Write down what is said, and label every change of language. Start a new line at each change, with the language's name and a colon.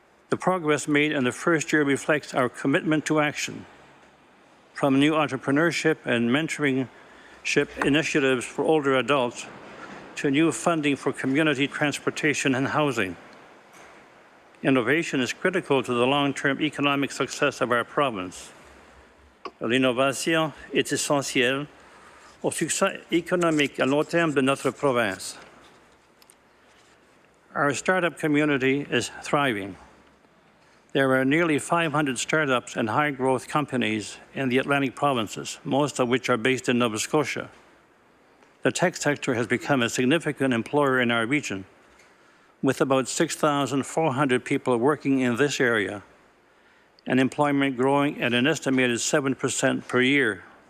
English: The progress made in the first year reflects our commitment to action, from new entrepreneurship and mentoring initiatives for older adults to new funding for community transportation and housing. Innovation is critical to the long-term economic success of our province.
French: L'innovation est essentielle au succès économique à long terme de notre province.
English: Our startup community is thriving. There are nearly 500 startups and high-growth companies in the Atlantic provinces, most of which are based in Nova Scotia. The tech sector has become a significant employer in our region, with about 6,400 people working in this area, and employment growing at an estimated 7% per year.